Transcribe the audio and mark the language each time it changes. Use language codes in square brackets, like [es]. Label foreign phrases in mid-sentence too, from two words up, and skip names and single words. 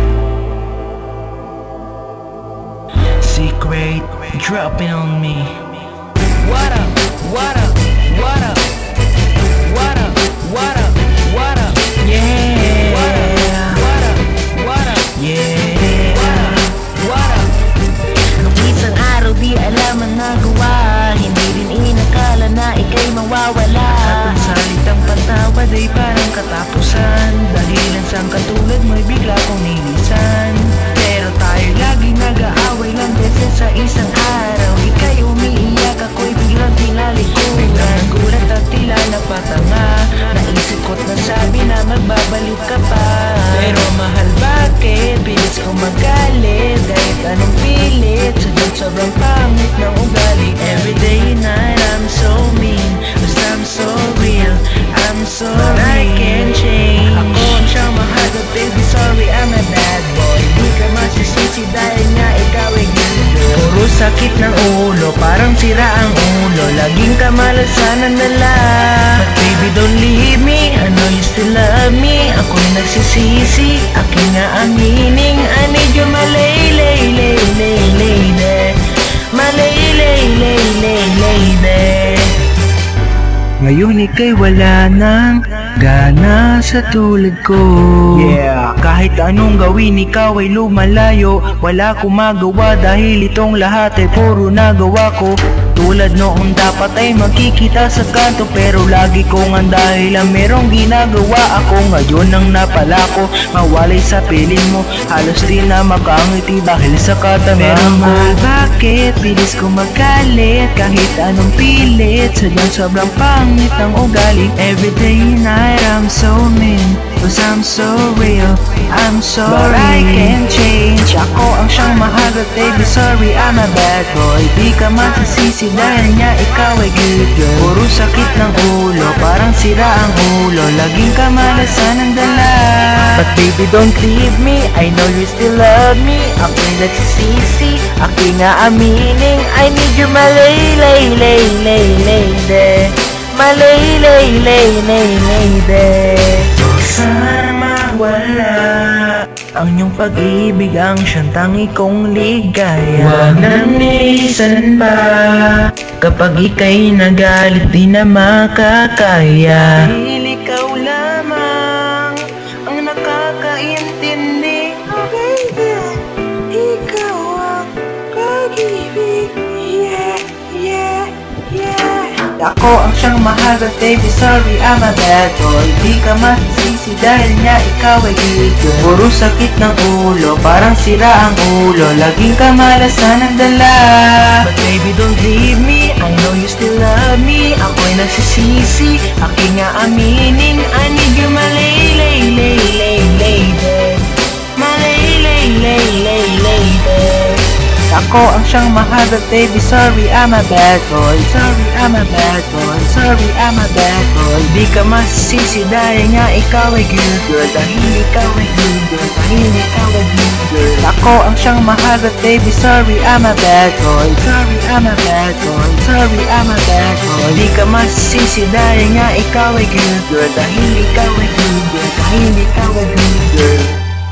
[en] Secret dropping on me. What up? What up? What up? What up? What up? What up? Yeah. What up? What up? What up? Yeah. What up? What up? [tl] Nung isang araw di alam ang nagawa, hindi rin inakala na ika'y mawawala. At ang salitang patawad ay parang katapusan, dahilan sa katulad mo'y bigla kong nilisan. Pero tayo lagi nag-aaway lang beses sa isang araw. Ika'y umiiyak, ako'y biglang tinalikuran. Biglang nagulat at tila napatanga, naisip ko't nasabi na magbabalik ka pa. Pero mahal, bakit bilis ko magalit? Kahit anong pilit, sadyang sobrang pangit ng ugali. [en] Everyday night I'm so mean, basta I'm so real, I'm sorry, but I can't change. [tl] Ako ang siyang mahal, [en] but baby sorry, I'm a bad boy. [tl] Di ka masisisi dahil nga ikaw ay [en] good girl. [tl] Puro sakit ng ulo, parang sira ang ulo, laging kamalasan ang dala. [en] But baby don't leave me, I know you still love me. [tl] Ako'y nagsisisi, aking nga aminin, [en] I need you my lady, my lady. [tl] Ngayon ika'y wala nang gana sa tulad ko. Yeah, kahit anong gawin ikaw ay lumalayo. Wala akong magawa dahil itong lahat ay puro nagawa ko. Tulad noon dapat ay magkikita sa kanto, pero lagi kong ang dahilan merong ginagawa ako. Ngayon ang napala ko, mawalay sa piling mo, halos di na makangiti dahil sa katangahan. Pero mahal, bakit bilis ko magalit? Kahit anong pilit, sadyang sobrang pangit ng ugali. [en] Everyday night I'm so mean, cause I'm so real, I'm sorry, but I can't change. [tl] Ako ang siyang mahal, [en] but baby sorry, I'm a bad boy. [tl] Di ka masisisi dahil nga ikaw ay [en] good girl. [tl] Puro sakit ng ulo, parang sira ang ulo, laging kamalasan ang dala. [en] But baby don't leave me, I know you still love me. [tl] Ako'y nagsisisi, aking nga aminin, [en] I need you my lady, my lady. [tl] Sana mawala ang iyong pag-ibig, ang siyang tangi kong ligaya. Huwag nang nilisan pa, kapag ika'y nagalit di na makakaya. Dahil ikaw lamang ang nakakaintindi. [en] Oh baby, [tl] ikaw ang pag-ibig. Yeah, yeah, yeah. Ako ang siyang mahal, [en] but baby sorry, I'm a bad boy. [tl] Di ka masisisi dahil nga ikaw ay [en] good girl. [tl] Puro sakit ng ulo, parang sira ang ulo, laging kamalasan ang dala. [en] But baby don't leave me, I know you still love me. [tl] Ako'y nagsisisi, aking nga aminin, [en] I need you my lady, my lady. [tl] Ako ang siyang mahal, [en] but baby sorry, I'm a bad boy. Sorry, I'm a bad boy. Sorry, I'm a bad boy. [tl] Di ka masisisi dahil nga ikaw ay [en] good girl. [tl] Dahil ikaw ay [en] good girl. [tl] Dahil ikaw ay [en] good girl. [tl] Ako ang siyang mahal, [en] but baby sorry, I'm a bad boy. Sorry, I'm a bad boy. Sorry, I'm a bad boy. [tl] Di ka masisisi dahil nga ikaw ay [en] good girl. [tl] Dahil ikaw ay [en] good girl. [tl] Dahil ikaw ay [en] good girl.